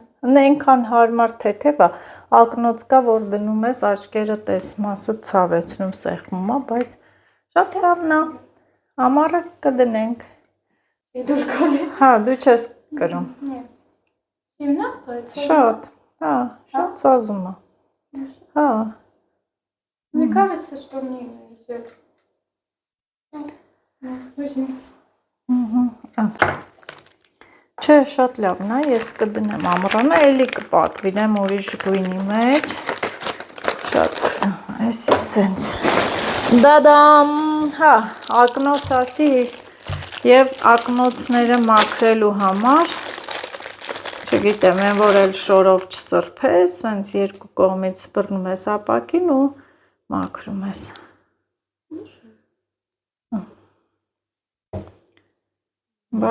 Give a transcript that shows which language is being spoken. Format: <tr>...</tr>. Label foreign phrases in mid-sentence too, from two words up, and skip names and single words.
<hy>Նենքան հարմար թեթև է, ակնոց կա, որ դնում ես աչքերը տես մասը ցավեցնում սեղմում է, բայց շատ լավն է։ Ամառը կդնենք։ Դուր կոլի։ Հա, դու չես կրում։ Սիրուն է, բայց Շատ, հա, շատ ցազում է։ Հա։</hy> <ru>Мне кажется, что мне идет. Возьми.</ru> <hy>Չէ, շատ լավն է, ես կդնեմ ամռանը, էլի կպատվիրեմ ուրիշ գույնի մեջ։ Շատ, այսի սենց։ Դադամ, հա, ակնոց ասի և ակնոցները մաքրելու համար, չգիտեմ, են որ էլ շորով չսրբես, սենց երկու կողմից բռնում ես ապակին ու մաքրում ես։ Բա։</hy>